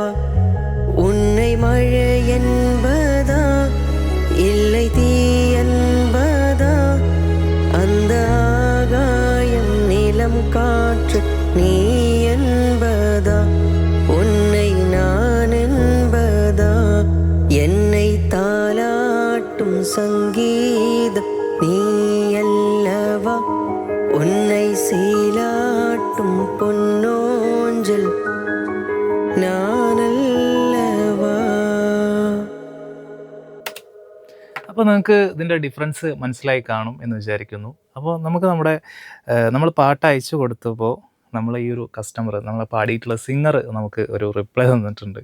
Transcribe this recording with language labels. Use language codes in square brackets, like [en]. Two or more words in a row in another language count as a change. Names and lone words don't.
[ta] உன்னை மழை என்பதா இல்லை தீ என்பதா, அந்த ஆகாயம் நிலம் காற்று நீ என்பதா, உன்னை நான் என்பதா. என்னை தாலாட்டும் சங்கீதம் நீ அல்லவா, உன்னை சீலாட்டும் பொன்னோஞ்சல் നാനല്ലവാ. [ml] അപ്പോൾ നിങ്ങൾക്ക് ഇതിൻ്റെ ഡിഫറൻസ് മനസ്സിലായി കാണും എന്ന് വിചാരിക്കുന്നു. അപ്പോൾ നമുക്ക് നമ്മൾ പാട്ട് അയച്ചു കൊടുത്തപ്പോൾ നമ്മൾ ഈ ഒരു കസ്റ്റമർ, നമ്മളെ പാടിയിട്ടുള്ള സിംഗർ നമുക്ക് ഒരു റിപ്ലൈ തന്നിട്ടുണ്ട്.